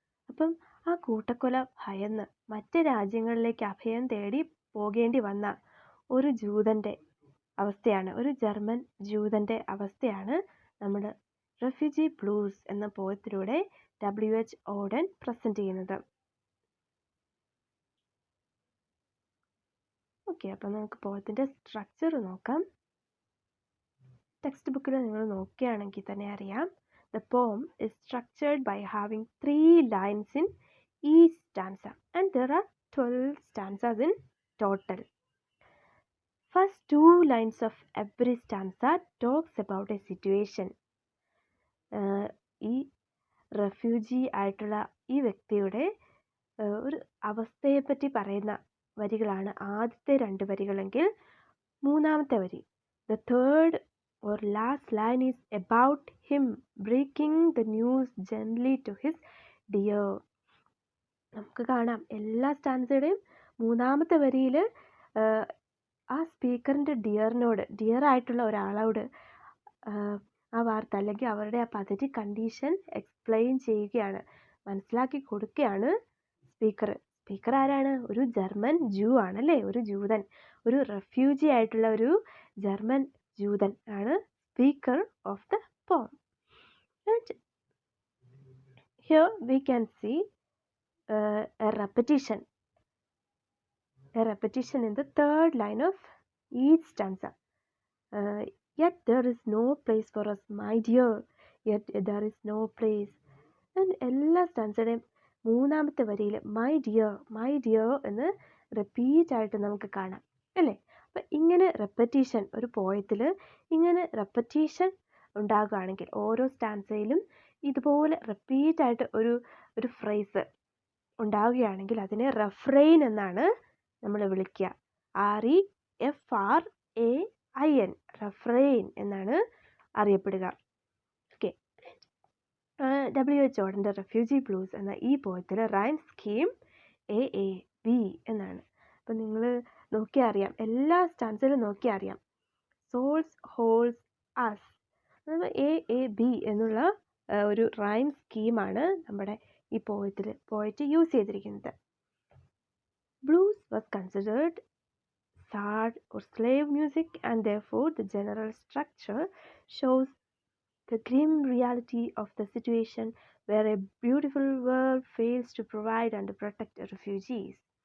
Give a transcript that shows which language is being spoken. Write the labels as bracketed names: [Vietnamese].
[Malayalam] അപ്പം ആ കൂട്ടക്കൊല ഭയന്ന് മറ്റ് രാജ്യങ്ങളിലേക്ക് അഭയം തേടി പോകേണ്ടി വന്ന ഒരു ജൂതൻ്റെ അവസ്ഥയാണ്, ഒരു ജർമ്മൻ ജൂതൻ്റെ അവസ്ഥയാണ് നമ്മൾ റെഫ്യൂജി ബ്ലൂസ് എന്ന പോയത്തിലൂടെ W.H. ഓഡൻ പ്രസൻറ്റ് ചെയ്യുന്നത്. ഓക്കെ, അപ്പം നമുക്ക് പോയത്തിൻ്റെ സ്ട്രക്ചർ നോക്കാം. ടെക്സ്റ്റ് ബുക്കിൽ നിങ്ങൾ നോക്കുകയാണെങ്കിൽ തന്നെ അറിയാം, [English] the poem is structured by having 3 lines in each stanza and there are 12 stanzas in total. First 2 lines of every stanza talks about a situation. [Malayalam] ഈ റെഫ്യൂജി ആയിട്ടുള്ള ഈ വ്യക്തിയുടെ ഒരു അവസ്ഥയെപ്പറ്റി പറയുന്ന വരികളാണ് ആദ്യത്തെ 2 വരികളെങ്കിൽ, മൂന്നാമത്തെ വരി [English] the third or last line is about him breaking the news gently to his dear. [Malayalam] നമുക്ക് കാണാം എല്ലാ സ്റ്റാൻസയുടെയും മൂന്നാമത്തെ വരിയിൽ ആ സ്പീക്കറിൻ്റെ ഡിയർ ആയിട്ടുള്ള ഒരാളോട് ആ വാർത്ത അല്ലെങ്കിൽ അവരുടെ ആ പതറ്റിക് കണ്ടീഷൻ എക്സ്പ്ലെയിൻ ചെയ്യുകയാണ്, മനസ്സിലാക്കി കൊടുക്കുകയാണ് സ്പീക്കർ ആരാണ്? ഒരു ജർമ്മൻ ജൂ ആണല്ലേ, ഒരു ജൂതൻ, ഒരു റെഫ്യൂജി ആയിട്ടുള്ള ഒരു ജർമ്മൻ ജൂതൻ ആണ് speaker of the poem. [English] And here we can see a repetition in the third line of each stanza. Yet there is no place for us, my dear, yet there is no place. [Malayalam] And എല്ലാ സ്റ്റാൻസയുടെയും മൂന്നാമത്തെ വരിയിൽ my dear എന്ന് repeat ആയിട്ട് നമുക്ക് കാണാം അല്ലേ. അപ്പം ഇങ്ങനെ റെപ്പറ്റീഷൻ, ഒരു പോയത്തിൽ ഇങ്ങനെ റെപ്പറ്റീഷൻ ഉണ്ടാകുകയാണെങ്കിൽ, ഓരോ സ്റ്റാൻസയിലും ഇതുപോലെ റിപ്പീറ്റ് ആയിട്ട് ഒരു ഫ്രേസ് ഉണ്ടാവുകയാണെങ്കിൽ അതിനെ റെഫ്രെയിൻ എന്നാണ് നമ്മൾ വിളിക്കുക. REFRAIN, റെഫ്രെയിൻ എന്നാണ് അറിയപ്പെടുക. Okay, W.H. ഓഡൻ്റെ റെഫ്യൂജി ബ്ലൂസ് എന്ന ഈ പോയത്തിൽ റൈം സ്കീം AAB എന്നാണ്. അപ്പം നിങ്ങൾ നോക്കിയാൽ അറിയാം, എല്ലാ സ്റ്റാൻസിലും നോക്കിയാൽ അറിയാം, സോൾസ് ഹോൾസ് അസ്, AAB എന്നുള്ള ഒരു റൈം സ്കീമാണ് നമ്മുടെ ഈ പോയറ്റ് യൂസ് ചെയ്തിരിക്കുന്നത്. [English] Blues was considered sad or slave music and therefore the general structure shows the grim reality of the situation where a beautiful world fails to provide and protect refugees.